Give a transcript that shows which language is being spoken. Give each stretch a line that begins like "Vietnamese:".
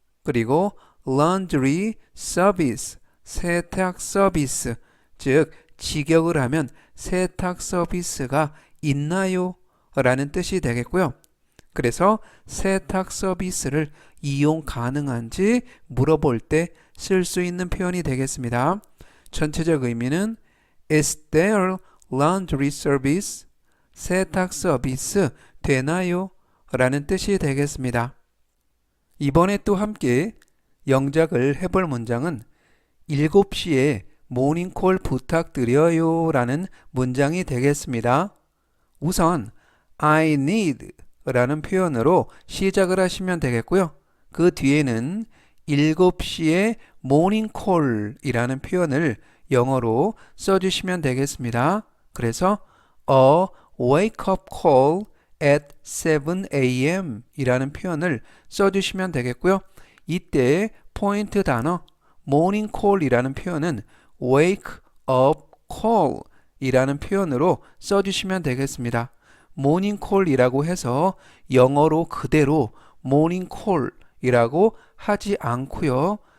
Korean: 그리고 laundry service 세탁 서비스 즉 직역을 하면 세탁 서비스가 있나요? 라는 뜻이 되겠고요. 그래서 세탁 서비스를 이용 가능한지 물어볼 때 쓸 수 있는 표현이 되겠습니다. 전체적 의미는
English: Is there laundry service?
Korean: 세탁 서비스 되나요? 라는 뜻이 되겠습니다. 이번에 또 함께 영작을 해볼 문장은 7시에 모닝콜 부탁드려요 라는 문장이 되겠습니다. 우선
English: I need
Korean: 라는 표현으로 시작을 하시면 되겠고요. 그 뒤에는 7시에 모닝콜 이라는 표현을 영어로 써주시면 되겠습니다. 그래서
English: a wake up call at 7 a.m.
Korean: 이라는 표현을 써주시면 되겠고요. 이때 포인트 단어 morning call 이라는 표현은 wake up call 이라는 표현으로 써주시면 되겠습니다. morning call 이라고 해서 영어로 그대로 morning call 이라고 하지 않고요.